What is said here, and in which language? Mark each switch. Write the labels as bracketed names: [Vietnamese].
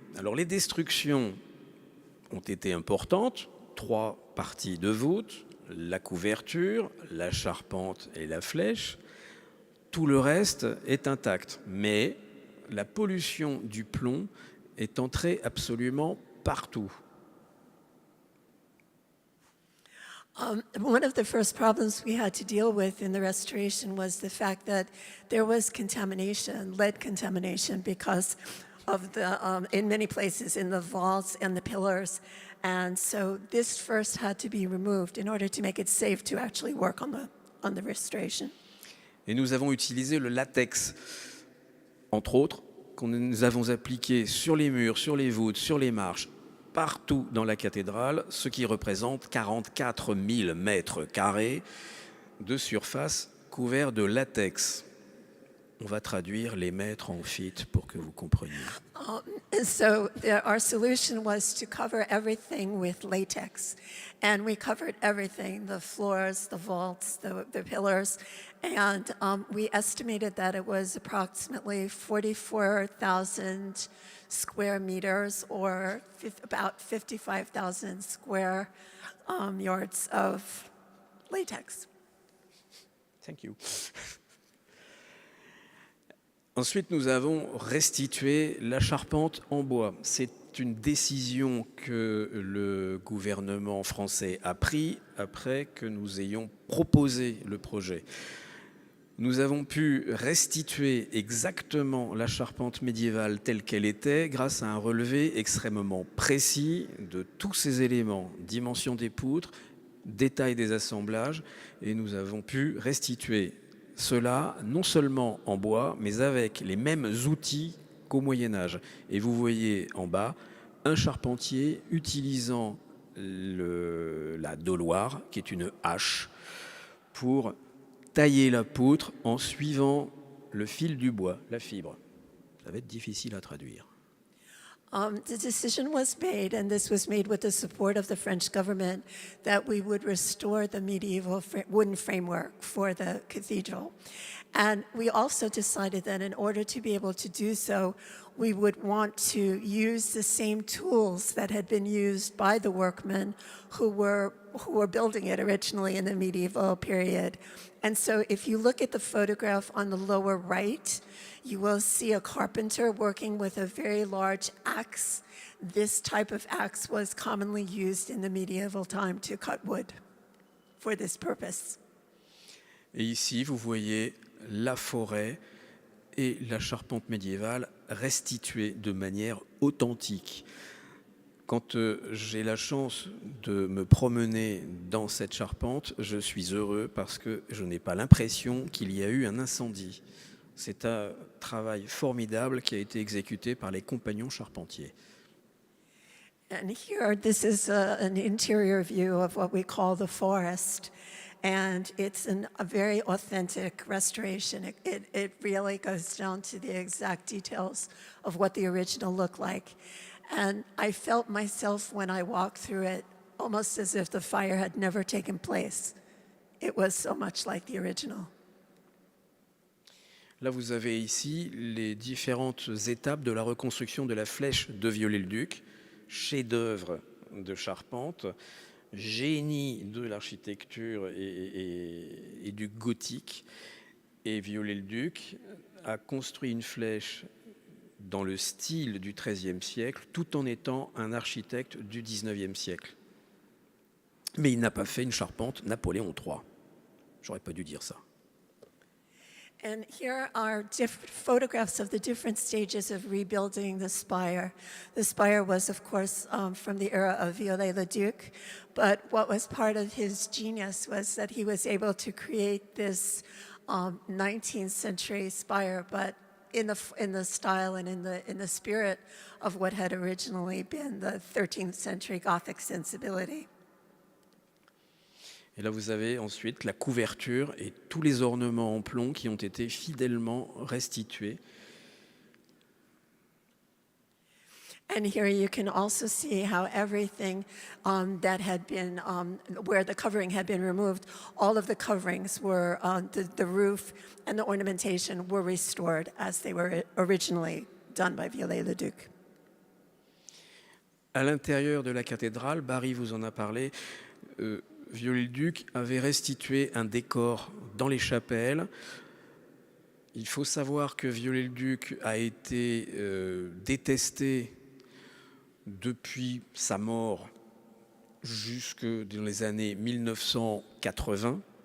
[French] Alors les destructions ont été importantes, 3 parties de voûte, la couverture, la charpente et la flèche. Tout le reste est intact, mais la pollution du plomb est entrée absolument partout. [English] One of the first problems we had to deal with in the restoration was the fact that there was contamination, lead contamination, because of the, in many places, in the vaults and the pillars. And so this first had to be removed in order to make it safe to actually work on the restoration. [French] Et nous avons utilisé le latex, entre autres, que nous avons appliqué sur les murs, sur les voûtes, sur les marches, partout dans la cathédrale, ce qui représente 44 000 mètres carrés de surface couverts de latex. On va traduire les mètres en feet pour que vous compreniez. [English] So our solution was to cover everything with latex. And we covered everything, the floors, the vaults, the pillars. And we estimated that it was approximately 44,000 square meters, or about 55,000 square yards of latex. Thank you. [French] Ensuite, nous avons restitué la charpente en bois. C'est une décision que le gouvernement français a prise après que nous ayons proposé le projet. Nous avons pu restituer exactement la charpente médiévale telle qu'elle était grâce à un relevé extrêmement précis de tous ces éléments, dimension des poutres, détail des assemblages, et nous avons pu restituer cela non seulement en bois, mais avec les mêmes outils qu'au Moyen-Âge. Et vous voyez en bas un charpentier utilisant la doloire, qui est une hache, pour tailler la poutre en suivant le fil du bois, la fibre. Ça va être difficile à traduire. [English] The decision was made, and this was made with the support of the French government, that we would restore the medieval wooden framework for the cathedral. And we also decided that in order to be able to do so, we would want to use the same tools that had been used by the workmen who were building it originally in the medieval period. And so if you look at the photograph on the lower right, you will see a carpenter working with a very large axe. This type of axe was commonly used in the medieval time to cut wood for this purpose. [French] Et ici, vous voyez la forêt et la charpente médiévale restituées de manière authentique. Quand j'ai la chance de me promener dans cette charpente, je suis heureux parce que je n'ai pas l'impression qu'il y a eu un incendie. C'est un travail formidable qui a été exécuté par les compagnons charpentiers. [English] And here, this is an interior view of what we call the forest. And it's a very authentic restoration. It really goes down to the exact details of what the original looked like. And I felt myself when I walked through it almost as if the fire had never taken place. It was so much like the original. [French] Là, vous avez ici les différentes étapes de la reconstruction de la flèche de Viollet-le-Duc, chef-d'œuvre de charpente, génie de l'architecture et du gothique. Et Viollet-le-Duc a construit une flèche dans le style du XIIIe siècle, tout en étant un architecte du XIXe siècle. Mais il n'a pas fait une charpente Napoléon III. J'aurais pas dû dire ça. [English] And here are photographs of the different stages of rebuilding the spire. The spire was, of course, from the era of Viollet-le-Duc, but what was part of his genius was that he was able to create this 19th century spire, but in the style and in the spirit of what had originally been the 13th century Gothic sensibility. [French] Et là, vous avez ensuite la couverture et tous les ornements en plomb qui ont été fidèlement restitués. [English] And here you can also see how everything that had been, where the covering had been removed, all of the coverings were, the roof and the ornamentation were restored as they were originally done by Viollet-le-Duc. [French] À l'intérieur de la cathédrale, Barry vous en a parlé, Viollet-le-Duc avait restitué un décor dans les chapelles. Il faut savoir que Viollet-le-Duc a été détesté depuis sa mort jusque dans les années 1980.